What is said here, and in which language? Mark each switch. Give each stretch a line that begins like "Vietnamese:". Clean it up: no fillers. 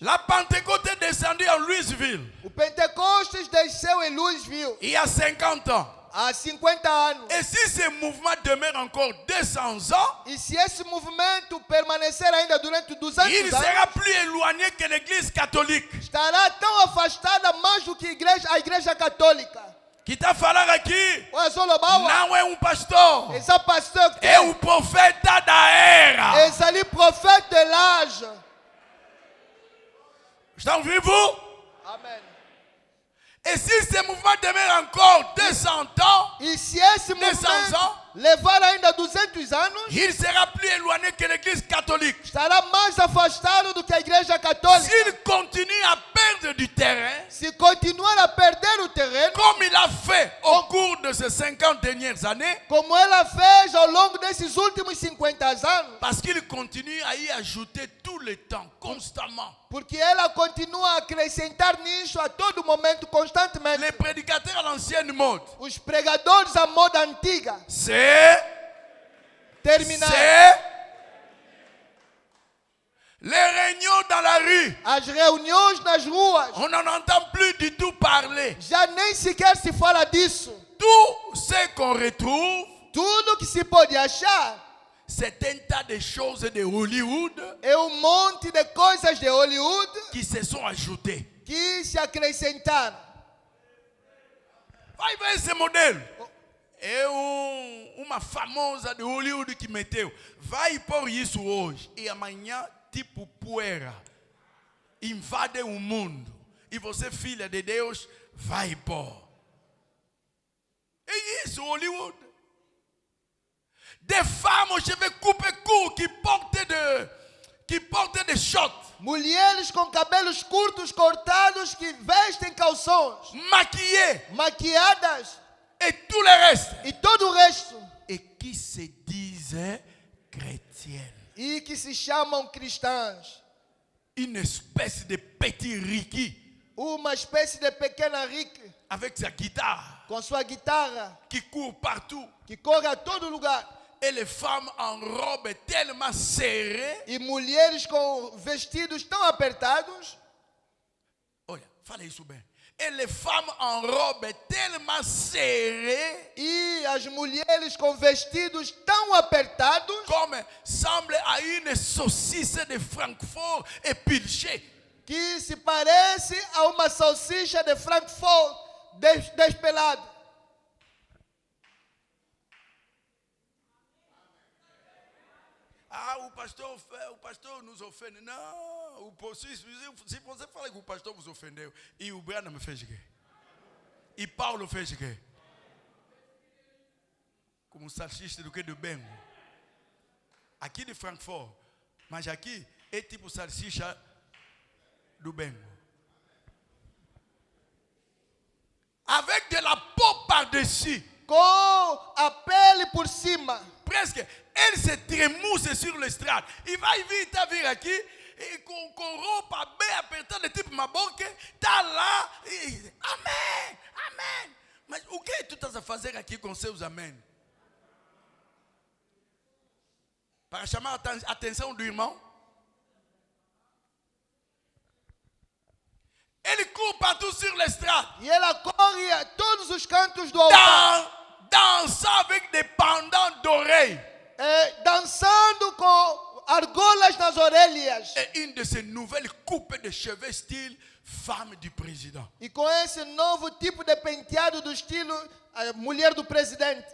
French: La Pentecôte est descendue en Louisville
Portuguese: O Pentecostes desceu em Louisville
French: il y a 50 ans.
Portuguese: há 50 anos.
French: Et si ce mouvement demeure encore 200 ans,
Portuguese: E se esse movimento permanecer ainda durante 200
French: il
Portuguese: anos,
French: sera plus éloigné que l'Église catholique.
Portuguese: estará tão afastada mais do que a igreja católica. Qui t'a fallu aqui? Olha só, Lobawa, Não é pastor. esse pastor que É profeta da era. esse ali profeta
French: de l'âge.
Portuguese: Estão vivos? Amém.
French: Et si ce mouvement demeure encore 200 ans,
Portuguese: E se esse
French: 200
Portuguese: movimento
French: ans,
Portuguese: levar ainda 200 anos,
French: il sera plus éloigné que l'Église catholique.
Portuguese: estará mais afastado do que a igreja católica.
French: S'il continue à perdre du terrain,
Portuguese: Se continuar a perder o terreno,
French: comme il a fait au cours de ces 50 dernières années,
Portuguese: como ela fez ao longo desses últimos 50 anos,
French: parce qu'il continue à y ajouter tout le temps, constamment.
Portuguese: porque ela continua a acrescentar nisso a todo momento, constantemente.
French: Les prédicateurs à l'ancienne mode,
Portuguese: Os pregadores à moda antiga
French: c'est
Portuguese: terminaram.
French: les réunions dans la rue.
Portuguese: As reuniões nas ruas,
French: On n'en entend plus du tout parler.
Portuguese: já nem sequer se fala disso.
French: Tout ce qu'on retrouve,
Portuguese: Tudo que se pode achar
French: c'est un tas de choses de Hollywood
Portuguese: é monte de coisas de Hollywood
French: qui se sont ajoutées.
Portuguese: que se acrescentaram. Vai ver esse modelo. É uma famosa de Hollywood que meteu. Vai pôr isso hoje. E amanhã, tipo poeira, invade o mundo. E você, filha de Deus, vai pôr. É isso,
French: Hollywood. Des femmes aux cheveux coupés courts qui portent des shorts.
Portuguese: Mulheres com cabelos curtos cortados que vestem calções,
French: Maquillées.
Portuguese: maquiadas
French: Et tout le reste.
Portuguese: e todo o resto.
French: Et qui se disent chrétiennes.
Portuguese: E que se chamam cristãs.
French: Une espèce de petit Ricky
Portuguese: Uma espécie de pequena Rick
French: avec sa guitare
Portuguese: com sua guitarra
French: qui court partout.
Portuguese: que corre a todo lugar.
French: Et les femmes en robe tellement serrée.
Portuguese: E mulheres com vestidos tão apertados. Olha, fala isso bem.
French: Et les femmes en robe tellement serrée.
Portuguese: E as mulheres com vestidos tão apertados.
French: Comme semble à une saucisse de Francfort épilchée.
Portuguese: Que se parece a uma salsicha de Frankfurt despelada. Ah, o pastor nos ofende. Não, se você fala que o pastor vos ofendeu, e o Branham fez o quê? E Paulo fez o quê? Como salsicha do que do Bengo. Aqui de Frankfurt, mas aqui é tipo salsicha do Bengo.
French: Avec de la peau par-dessus.
Portuguese: Com a pele por cima.
French: Presque, elle se trémousse sur l'estrade. Il va vite
Portuguese: vir aqui, e com roupa bem apertada, tipo maboque, tá lá, e, amém, amém. Mas o que tu estás a fazer aqui com seus amém? Para chamar a atenção do irmão? Ele
French: court partout sur l'estrade.
Portuguese: E ela corre a todos os cantos do altar.
French: Dansant avec des pendants d'oreilles.
Portuguese: Dançando com argolas nas orelhas.
French: Et une de ces nouvelles coupes de cheveux style femme du président.
Portuguese: E com esse novo tipo de penteado do estilo mulher do presidente.